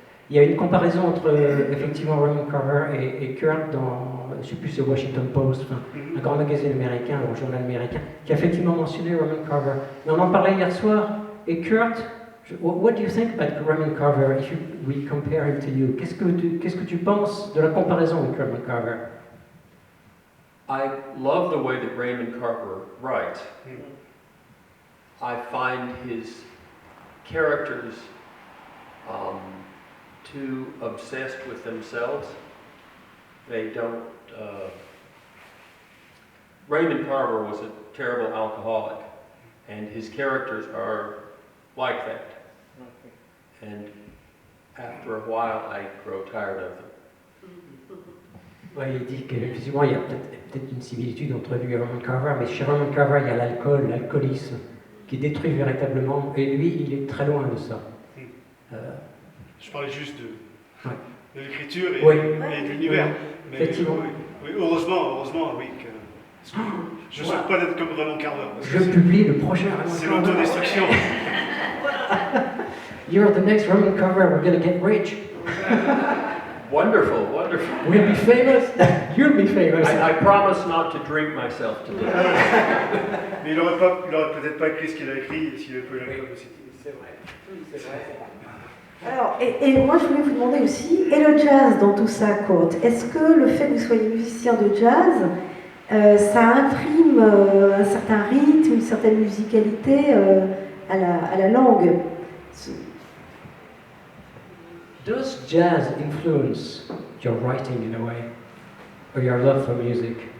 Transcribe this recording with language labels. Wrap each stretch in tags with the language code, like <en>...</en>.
<fr>Il y a une comparaison entre effectivement Raymond Carver et Kurt dans, je ne sais plus, c'est Washington Post, un grand magazine américain, un journal américain, qui a effectivement mentionné Raymond Carver. Mais on en parlait hier soir, et</fr> <en>Kurt, what do you think about Raymond Carver if we compare him to you?</en> <fr>Qu'est-ce que tu penses de la comparaison avec Raymond Carver?</fr> <en>I love the way that Raymond Carver writes. I find his characters too obsessed with themselves. They don't. Raymond Carver was a terrible alcoholic, and his characters are like that. And after a while, I grow tired of them.</en> <fr>Oui, il dit qu'effectivement, il y a peut-être une similitude entre lui et Raymond Carver, mais chez Raymond Carver, il y a l'alcoolisme qui détruit véritablement, et lui, il est très loin de ça. Je parlais juste de l'écriture et de l'univers. Mais effectivement. Oui, heureusement, oui. Je ne souhaite pas d'être comme Raymond Carver. Je publie le prochain Raymond Carver. C'est l'autodestruction.</fr> <en>You're the next Raymond Carver, we're going to get rich. Wonderful. We'll be famous. You'll be famous. I promise not to drink myself to death.</en> <fr>Mais il n'aurait peut-être pas écrit ce qu'il a écrit s'il avait pas eu l'alcool aussi. C'est vrai. Alors, et moi je voulais vous demander aussi, et le jazz dans tout ça, Kurt, est-ce que le fait que vous soyez musicien de jazz, ça imprime un certain rythme, une certaine musicalité à la langue?</fr> <en>Does jazz influence your writing in a way, or your love for music?</en>